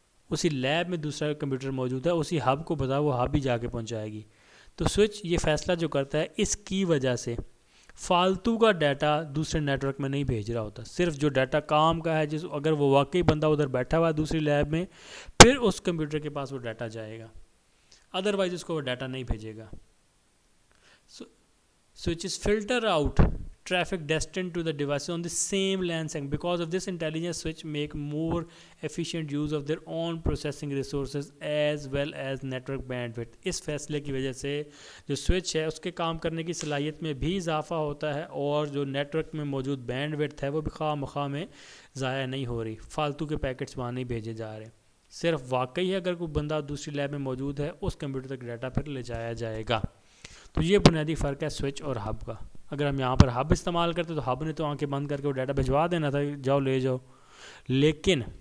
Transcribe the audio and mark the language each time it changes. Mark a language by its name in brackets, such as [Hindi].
[Urdu] اسی لیب میں دوسرا کمپیوٹر موجود ہے، اسی ہب کو بتا وہ ہب ہی جا کے پہنچائے گی۔ تو سوئچ یہ فیصلہ جو کرتا ہے اس کی وجہ سے فالتو کا ڈیٹا دوسرے نیٹ ورک میں نہیں بھیج رہا ہوتا، صرف جو ڈیٹا کام کا ہے، اگر وہ واقعی بندہ ادھر بیٹھا ہوا ہے دوسری لیب میں، پھر اس کمپیوٹر کے پاس وہ ڈیٹا جائے گا، ادروائز اس کو وہ ڈیٹا نہیں بھیجے گا۔ [English] Switches filter out traffic destined to the devices on the same LAN segment. Because of this, intelligent switch make more efficient use of their own processing resources as well as network bandwidth. [Urdu] اس فیصلے کی وجہ سے جو switch ہے اس کے کام کرنے کی صلاحیت میں بھی اضافہ ہوتا ہے، اور جو نیٹ ورک میں موجود بینڈ وڈتھ ہے وہ بھی خواہ مخواہ میں ضائع نہیں ہو رہی، فالتو کے پیکٹس وہاں نہیں بھیجے جا رہے، صرف واقعی اگر کوئی بندہ دوسری لیب میں موجود ہے اس کمپیوٹر تک ڈیٹا پھر لے جایا جائے گا۔ تو یہ بنیادی فرق ہے سوئچ اور ہب کا۔ اگر ہم یہاں پر ہب استعمال کرتے تو ہب نے تو آنکھیں بند کر کے وہ ڈیٹا بھجوا دینا تھا، جاؤ لے جاؤ، لیکن